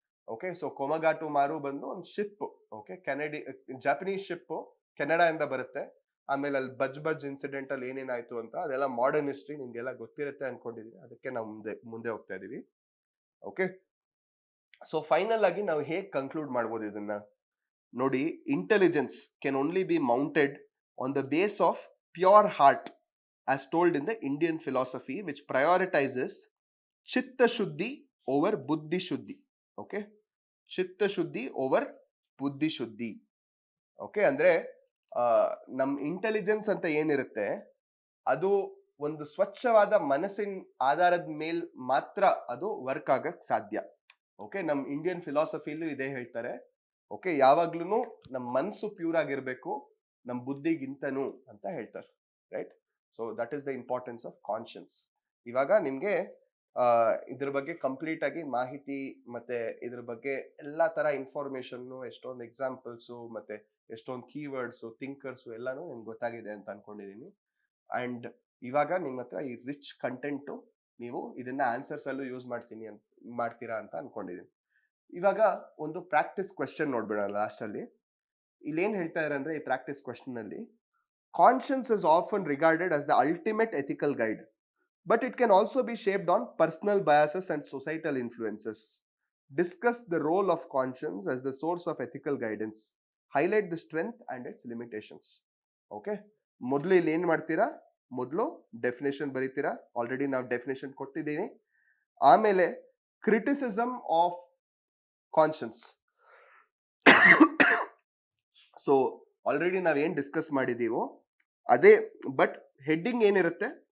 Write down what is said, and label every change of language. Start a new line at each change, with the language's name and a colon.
Kannada: Okay, so ಕೊಮಗಾಟು ಮಾರು ಬಂದು ಒಂದು ship, okay, Japanese ship Canada ಇಂದ ಬರುತ್ತೆ. ಆಮೇಲೆ ಅಲ್ಲಿ ಬಜ್ ಇನ್ಸಿಡೆಂಟ್ ಅಲ್ಲಿ ಏನೇನಾಯ್ತು ಅಂತ ಅದೆಲ್ಲ ಮಾಡರ್ನ್ ಹಿಸ್ಟ್ರಿ ನಿಮ್ಗೆಲ್ಲ ಗೊತ್ತಿರುತ್ತೆ ಅನ್ಕೊಂಡಿದೀನಿ, ಅದಕ್ಕೆ ನಾವು ಮುಂದೆ ಹೋಗ್ತಾ ಇದೀವಿ. ಓಕೆ, ಸೊ ಫೈನಲ್ ಆಗಿ ನಾವು ಹೇಗೆ ಕನ್ಕ್ಲೂಡ್ ಮಾಡ್ಬೋದು ಇದನ್ನ ನೋಡಿ.
English: Intelligence can only be mounted on the base of pure heart as told in the Indian philosophy, which prioritizes chitta shuddhi over buddhi shuddhi. Okay, chitta shuddhi over buddhi shuddhi.
Kannada: Okay, ಅಂದ್ರೆ ನಮ್ intelligence ಅಂತ ಏನಿರುತ್ತೆ ಅದು ಒಂದು ಸ್ವಚ್ಛವಾದ ಮನಸ್ಸಿನ ಆಧಾರದ ಮೇಲ್ ಮಾತ್ರ ಅದು ವರ್ಕ್ ಆಗಕ್ ಸಾಧ್ಯ. ಓಕೆ, ನಮ್ ಇಂಡಿಯನ್ ಫಿಲಾಸಫಿಲೂ ಇದೇ ಹೇಳ್ತಾರೆ. ಓಕೆ, ಯಾವಾಗ್ಲೂ ನಮ್ ಮನ್ಸು ಪ್ಯೂರ್ ಆಗಿರ್ಬೇಕು, ನಮ್ ಬುದ್ಧಿಗಿಂತನೂ ಅಂತ ಹೇಳ್ತಾರೆ, right?
English: So that is the importance of conscience.
Kannada: ಇವಾಗ ನಿಮ್ಗೆ ಇದ್ರ ಬಗ್ಗೆ ಕಂಪ್ಲೀಟ್ ಆಗಿ ಮಾಹಿತಿ ಮತ್ತೆ ಇದ್ರ ಬಗ್ಗೆ ಎಲ್ಲಾ ತರ ಇನ್ಫಾರ್ಮೇಶನ್, ಎಷ್ಟೊಂದು ಎಕ್ಸಾಂಪಲ್ಸ್ ಮತ್ತೆ ಎಷ್ಟೊಂದು ಕೀವರ್ಡ್ಸ್, ಥಿಂಕರ್ಸ್ ಎಲ್ಲಾನು ನಿಮ್ಗೆ ಗೊತ್ತಾಗಿದೆ ಅಂತ ಅನ್ಕೊಂಡಿದೀನಿ. ಅಂಡ್ ಇವಾಗ ನಿಮ್ಮ ಹತ್ರ ಈ ರಿಚ್ ಕಂಟೆಂಟ್ ನೀವು ಇದನ್ನ ಆನ್ಸರ್ಸ್ ಅಲ್ಲೂ ಯೂಸ್ ಮಾಡ್ತೀರಾ ಅಂತ ಅನ್ಕೊಂಡಿದೀನಿ. ಇವಾಗ ಒಂದು ಪ್ರಾಕ್ಟೀಸ್ ಕ್ವೆಶ್ಚನ್ ನೋಡ್ಬಿಡೋಣ ಲಾಸ್ಟ್ ಅಲ್ಲಿ. ಇಲ್ಲಿ ಏನ್ ಹೇಳ್ತಾ ಇದ್ದಾರೆ ಅಂದ್ರೆ ಈ ಪ್ರಾಕ್ಟೀಸ್ ಕ್ವೆಶ್ಚನ್ ಅಲ್ಲಿ,
English: conscience is often regarded as the ultimate ethical guide, but it can also be shaped on personal biases and societal influences. Discuss the role of conscience as the source of ethical guidance. Highlight the strength and its limitations.
Kannada: Okay, ಮೊದಲು ಇಲ್ಲಿ ಏನ್ ಮಾಡ್ತೀರಾ, ಮೊದಲು definition ಬರೀತೀರಾ. Already ನಾವು definition ಕೊಟ್ಟಿದ್ದೀವಿ. ಆಮೇಲೆ criticism of conscience. So already ನಾವೇನ್ discuss ಮಾಡಿದೀವೋ ಅದೇ, ಬಟ್ ಹೆಡ್ಡಿಂಗ್ ಏನಿರುತ್ತೆ,